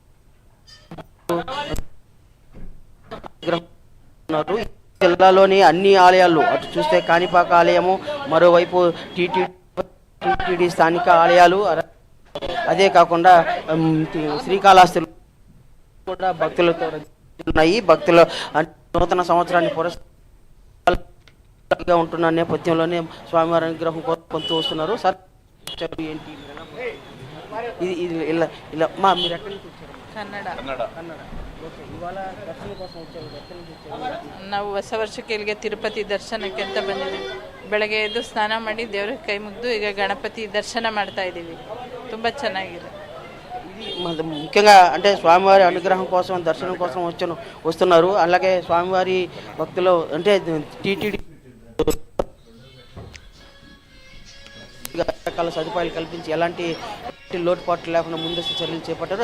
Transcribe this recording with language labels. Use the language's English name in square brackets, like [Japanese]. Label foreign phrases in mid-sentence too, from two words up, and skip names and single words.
[Telugu] జిల్లాలోని అన్ని ఆలయాలు, అటు చూస్తే కాణిపాక ఆలయము, మరోవైపు టీటీడీ స్థానిక ఆలయాలు, అదే కాకుండా శ్రీకాళహస్తి కూడా భక్తులతో ఉన్నాయి. భక్తులు నూతన సంవత్సరాన్ని పురస్కరించుగా ఉంటున్న నేపథ్యంలోనే స్వామివారి అనుగ్రహం పొందుతూ వస్తున్నారు. సార్, ఏంటి ఇది ఇలా ఇలా మీరు ఎక్కడి నుంచి వచ్చారు? [Kannada] ಕನ್ನಡ. ನಾವು ಹೊಸ ವರ್ಷಕ್ಕೆ ಇಲ್ಲಿಗೆ ತಿರುಪತಿ ದರ್ಶನಕ್ಕೆ ಅಂತ ಬಂದಿದ್ದೀವಿ. ಬೆಳಗ್ಗೆ ಎದ್ದು ಸ್ನಾನ ಮಾಡಿ ದೇವ್ರಿಗೆ ಕೈ ಮುಗಿದು ಈಗ ಗಣಪತಿ ದರ್ಶನ ಮಾಡ್ತಾ ಇದ್ದೀವಿ. ತುಂಬ ಚೆನ್ನಾಗಿದೆ. [Telugu] ముఖ్యంగా అంటే స్వామివారి అనుగ్రహం కోసం, దర్శనం కోసం వస్తున్నారు. అలాగే స్వామివారి భక్తులు అంటే టీటీడీ రకాల సదుపాయాలు కల్పించి ఎలాంటి లోటుపాట్లు లేకుండా ముందస్తు చర్యలు చేపట్టారు.